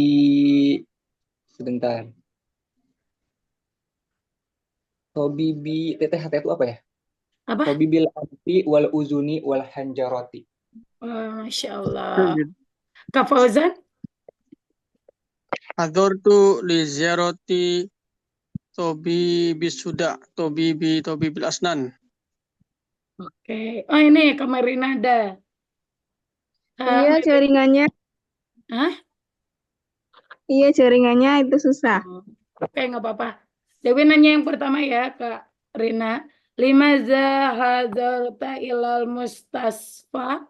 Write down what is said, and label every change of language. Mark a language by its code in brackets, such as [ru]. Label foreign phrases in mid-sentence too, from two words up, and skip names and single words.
[id] Sebentar. Tobibi, TTHT itu apa ya? Apa? [ar] Tobibil anfi wal uzuni wal hanjaroti. Masya Allah. [id] jadi Kak Fauzan? [ar] hadortu li ziyarati tobibil asnan. [id] Oke. Oh ini Kak Merina ada. Iya, jaringannya. Hah? Iya, jaringannya itu susah. Oke, nggak apa-apa. Dewi nanya yang pertama ya, Kak Rina. [ar] Lima zahazarta ilal mustasfa.